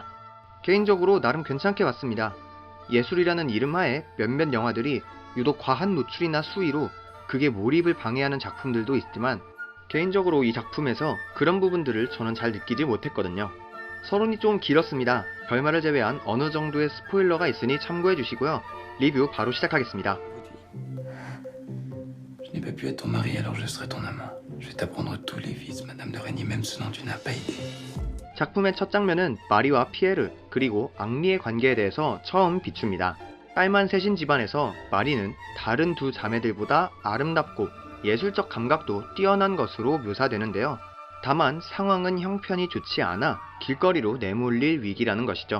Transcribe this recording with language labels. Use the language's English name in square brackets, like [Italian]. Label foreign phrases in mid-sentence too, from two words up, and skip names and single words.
[Korean] 개인적으로 나름 괜찮게 봤습니다. 예술이라는 이름하에 몇몇 영화들이 유독 과한 노출이나 수위로 그게 몰입을 방해하는 작품들도 있지만 개인적으로 이 작품에서 그런 부분들을 저는 잘 느끼지 못했거든요. 서론이 좀 길었습니다. 결말을 제외한 어느 정도의 스포일러가 있으니 참고해 주시고요. 리뷰 바로 시작하겠습니다. [French] Je n'ai pas pu être ton mari, alors je serai ton amant. Je vais t'apprendre tous les vices, Madame de Régny, même ceux dont tu n'as pas idée. [Korean] 작품의 첫 장면은 마리와 피에르 그리고 앙리의 관계에 대해서 처음 비춥니다. 딸만 셋인 집안에서 마리는 다른 두 자매들보다 아름답고 예술적 감각도 뛰어난 것으로 묘사되는데요. 다만 상황은 형편이 좋지 않아 길거리로 내몰릴 위기라는 것이죠.